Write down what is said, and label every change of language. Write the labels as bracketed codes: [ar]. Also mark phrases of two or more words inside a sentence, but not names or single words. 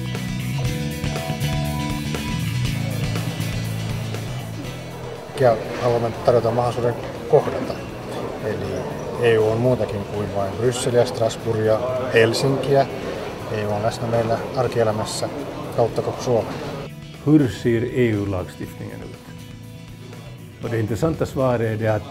[fi] Haluamme tarjota mahdollisuuden kohdata. Eli EU on muutakin kuin vain Brysseliä, Strasbourgia, Helsinkiä. EU on läsnä meillä arkielämässä kautta koko Suomen. [sv] Hur ser EU-lagstiftningen ut? Och det intressanta svaret är det att